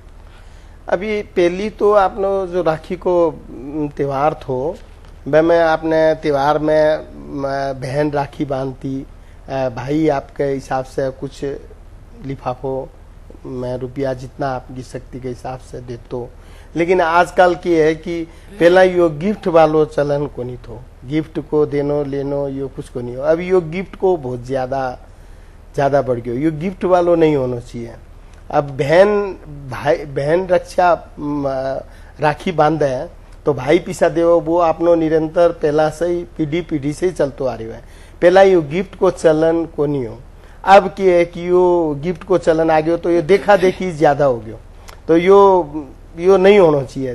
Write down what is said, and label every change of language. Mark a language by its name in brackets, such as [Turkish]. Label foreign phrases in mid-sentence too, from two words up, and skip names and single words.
[Rajasthani] अभी पहली तो आपने जो राखी को त्योहार थो, मैं आपने त्योहार में बहन राखी बांधती, भाई आपके हिसाब से कुछ लिफाफो में रुपया जितना आपकी शक्ति के हिसाब से देतो। लेकिन आजकल की है कि पहला यो गिफ्ट वालो चलन को नहीं थो, गिफ्ट को देनो लेनो यो कुछ को नहीं हो। अब यो गिफ्ट को बहुत ज्यादा बढ़ गयो, यो गिफ्ट वालो नहीं होना चाहिए। अब बहन रक्षा राखी बांधे है तो भाई पीछा देव वो आपनो निरंतर पहला से ही पीढ़ी से ही चलतो आ रही है। पहला यो गिफ्ट को चलन को नहीं हो, अब की है कि यो गिफ्ट को चलन आ गयो तो ये देखा देखी ज्यादा हो गयो, तो यो नहीं होना चाहिए।